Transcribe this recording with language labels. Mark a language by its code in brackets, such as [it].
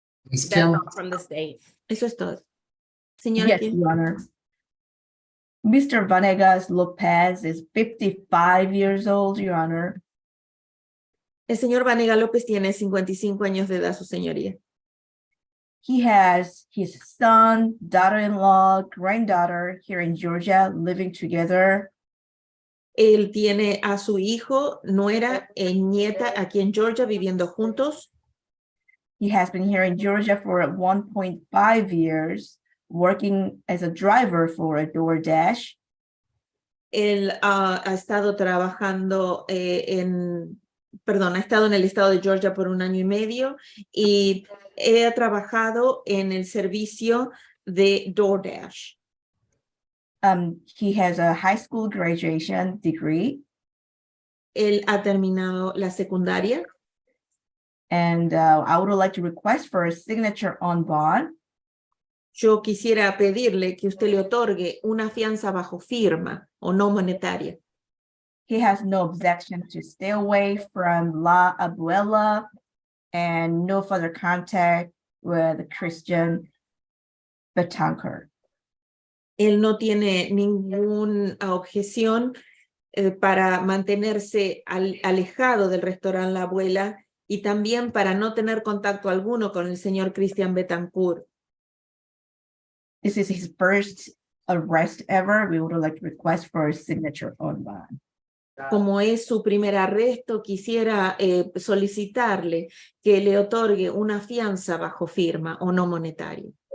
[en] Ms. That's Kim, all from the state. [es] Eso es todo. Señora [en] Yes, Kim. Your Honor. Mr. Vanegas Lopez is 55 years old, Your Honor. [es] El señor Vanega López tiene 55 años de edad, su señoría. [en] He has his son, daughter-in-law, granddaughter here in Georgia living together. [es] Él tiene a su hijo, nuera e nieta aquí en Georgia viviendo juntos. [en] He has been here in Georgia for 1.5 years, working as a driver for a DoorDash. [es] Él ha estado trabajando ha estado en el estado de Georgia por 1 año y medio y ha trabajado en el servicio de DoorDash. [en] He has a high school graduation degree. [es] Él ha terminado la secundaria. [en] And I would like to request for a signature on bond. [es] Yo quisiera pedirle que usted le otorgue una fianza bajo firma o no monetaria. [en] He has no objection to stay away from La Abuela and no further contact with Christian Betancourt. [es] Él no tiene ninguna objeción para mantenerse alejado del restaurante La Abuela y también para no tener contacto alguno con el señor Christian Betancourt. [en] This is his first arrest ever. We would like to request for a signature on bond. [es] Como es su primer arresto, quisiera solicitarle que le otorgue una fianza bajo firma o no monetaria.